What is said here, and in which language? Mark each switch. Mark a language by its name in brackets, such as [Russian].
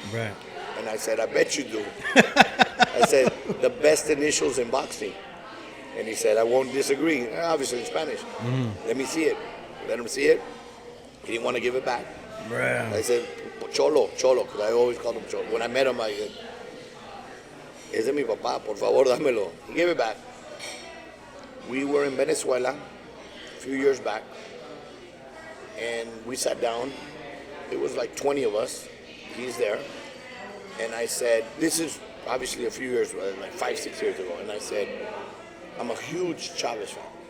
[English] right. And I said, I bet you do. I said, the best initials in boxing. And he said, I won't disagree. Obviously in Spanish. Let me see it. Let him see it. He didn't want to give it back. Right. I said, Cholo, because I always called him Cholo. When I met him, I said, [Spanish] ese es mi papá, por favor, dámelo. [English] He gave it back. We were in Venezuela a few years back, and we sat down. It was like 20 of us. He's there. And I said, this is obviously a few years, like 5-6 years ago. And I said, I'm a huge Chavez fan.